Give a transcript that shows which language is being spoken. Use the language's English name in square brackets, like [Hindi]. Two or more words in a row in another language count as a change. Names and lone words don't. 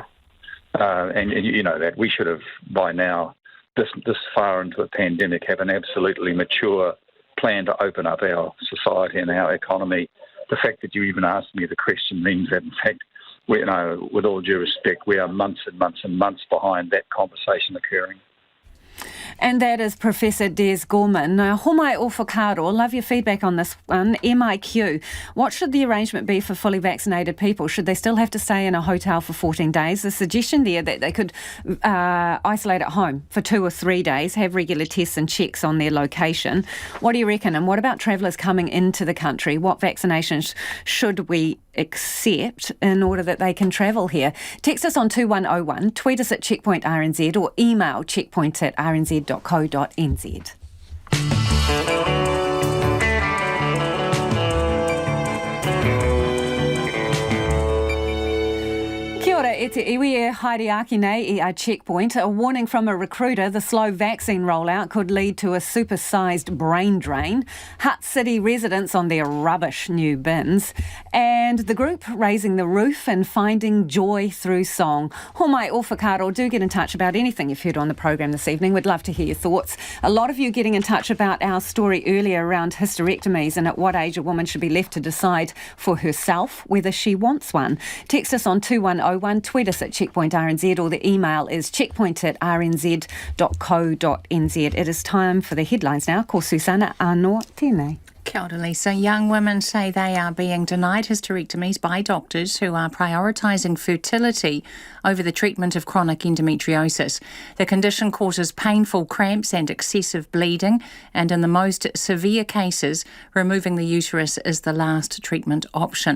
[English] And you know that we should have, by now, this far into the pandemic, have an absolutely mature plan to open up our society and our economy. The fact that you even asked me the question means that, in fact, we, with all due respect, we are months and months and months behind that conversation occurring. And that is Professor Des Gorman. Now, [Māori] homai o whakaro, [English] love your feedback on this one. MIQ, what should the arrangement be for fully vaccinated people? Should they still have to stay in a hotel for 14 days? The suggestion there that they could isolate at home for 2 or 3 days, have regular tests and checks on their location. What do you reckon? And what about travellers coming into the country? What vaccinations should we accept in order that they can travel here? Text us on 2101, tweet us at Checkpoint RNZ or email checkpoint@rnz.co.nz. [Māori] Kia ora, e te iwi e Haere nei I a Checkpoint. [English] A warning from a recruiter, the slow vaccine rollout could lead to a super-sized brain drain. Hutt City residents on their rubbish new bins. And the group raising the roof and finding joy through song. [Māori] Homai o whakaro, [English] do get in touch about anything you've heard on the programme this evening. We'd love to hear your thoughts. A lot of you getting in touch about our story earlier around hysterectomies and at what age a woman should be left to decide for herself whether she wants one. Text us on 2101. Tweet us at Checkpoint RNZ or the email is checkpoint@rnz.co.nz. It is time for the headlines now. [Māori] Ko Susana anō tēnei. Kia ora, Lisa. [English] Young women say they are being denied hysterectomies by doctors who are prioritising fertility over the treatment of chronic endometriosis. The condition causes painful cramps and excessive bleeding, and in the most severe cases, removing the uterus is the last treatment option.